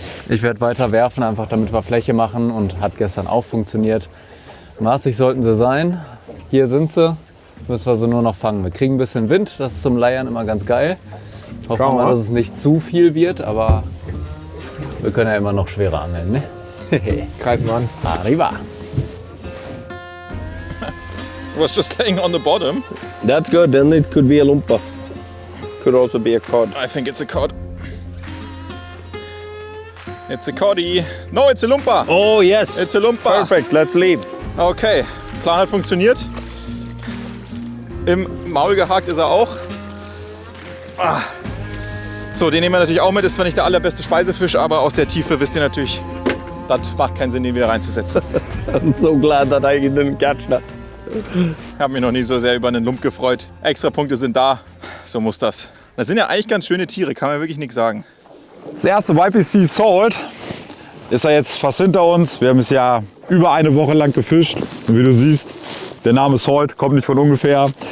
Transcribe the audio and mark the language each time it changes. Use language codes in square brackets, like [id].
[de] Ich werde weiter werfen, einfach damit wir Fläche machen und hat gestern auch funktioniert. Maßig sollten sie sein. Hier sind sie, müssen wir sie nur noch fangen. Wir kriegen ein bisschen Wind, das ist zum Leiern immer ganz geil. Hoffen wir mal, dass es nicht zu viel wird, aber wir können ja immer noch schwerer angeln. Ne? Greifen wir an. [es] Arriba! [en] It was just laying on the bottom. That's good, then it could be a Lumpa. Could also be a cod. I think it's a cod. It's a coddy. No, it's a Lumpa. Oh yes. It's a Lumpa. Perfect, let's leave. [de] Okay, Plan hat funktioniert. Im Maul gehakt ist er auch. Ah. So, den nehmen wir natürlich auch mit. Ist zwar nicht der allerbeste Speisefisch, aber aus der Tiefe wisst ihr natürlich, das macht keinen Sinn, den wieder reinzusetzen. [en] I'm so glad that I didn't catch that. [de] Ich habe mich noch nie so sehr über einen Lump gefreut. Extrapunkte sind da, so muss das. Das sind ja eigentlich ganz schöne Tiere, kann man wirklich nichts sagen. Das erste YPC Salt ist ja jetzt fast hinter uns. Wir haben es ja über eine Woche lang gefischt. Und wie du siehst, der Name Salt kommt nicht von ungefähr.